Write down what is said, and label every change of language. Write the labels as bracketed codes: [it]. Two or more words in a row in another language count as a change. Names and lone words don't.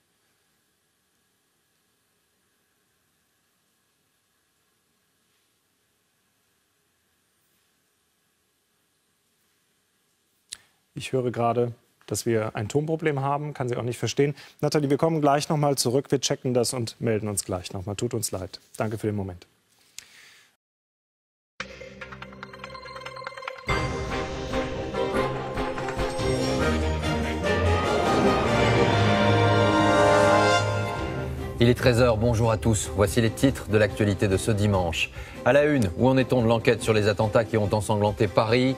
[de] Ich höre gerade, dass wir ein Tonproblem haben, kann sie auch nicht verstehen. Nathalie, wir kommen gleich noch mal zurück, wir checken das und melden uns gleich noch mal. Tut uns leid. Danke für den Moment. [fr] Il est 13h, bonjour à tous. Voici les titres de l'actualité de ce dimanche. À la une, où en est-on de l'enquête sur les attentats qui ont ensanglanté Paris?